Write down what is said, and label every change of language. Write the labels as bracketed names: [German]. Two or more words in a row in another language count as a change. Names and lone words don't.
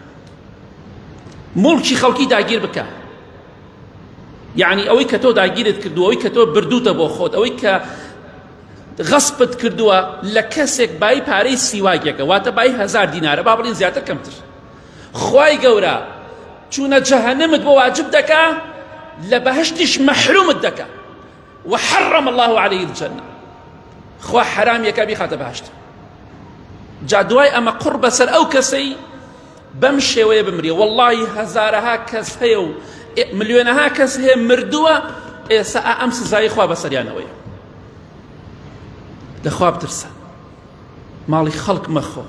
[Central Kurdish] مڵکی خەڵکی داگیر بکە، یعنی ئەوەی کە تۆ داگیرت کردووە، ئەوەی کە تۆ بردووتە بۆ خۆت، ئەوەی کە غەسپت کردووە لە کەسێک بای پارەی سیواکێکە، واتە بای 1000 دینارە، با بڵین زیاتر کەمتر. خوای گەورە چوونە جەهەنەمت بۆ واجب دەکا، لە بەهەشتیش مەحرومت دەکا. [Arabic] وحرم الله عليه الجنة، [Central Kurdish] خوا حرامێکە بیخاتە بەهەشت. جا دوای ئەمە قوڕ بەسەر ئەو کەسەی بەم شێوەیە بمرێ. وەڵڵاهی هەزارەها کەس هەیە و ملیۆنەها کەس هەیە مردووە، ئێستا ئەم سزای خوا بەسەریانەوەیە. لەخوا بترسە، ماڵی خەڵک مەخۆ.